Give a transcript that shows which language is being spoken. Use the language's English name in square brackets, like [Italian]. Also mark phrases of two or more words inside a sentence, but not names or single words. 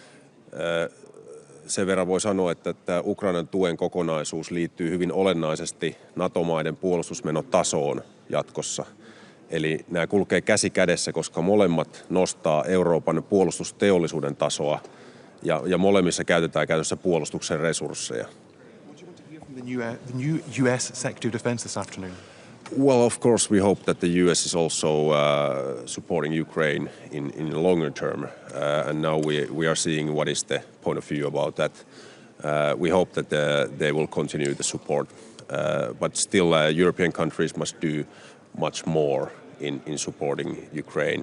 [Finnish] Sen verran voi sanoa, että tämä Ukrainan tuen kokonaisuus liittyy hyvin olennaisesti NATO-maiden puolustusmenotasoon jatkossa. Eli nämä kulkee käsi kädessä, koska molemmat nostaa Euroopan puolustusteollisuuden tasoa ja molemmissa käytetään käytössä puolustuksen resursseja. [English] The new US Secretary of Defense this afternoon? Well, of course, we hope that the US is also supporting Ukraine in the longer term, and now we are seeing what is the point of view about that. We hope that they will continue the support, but still, European countries must do much more in supporting Ukraine.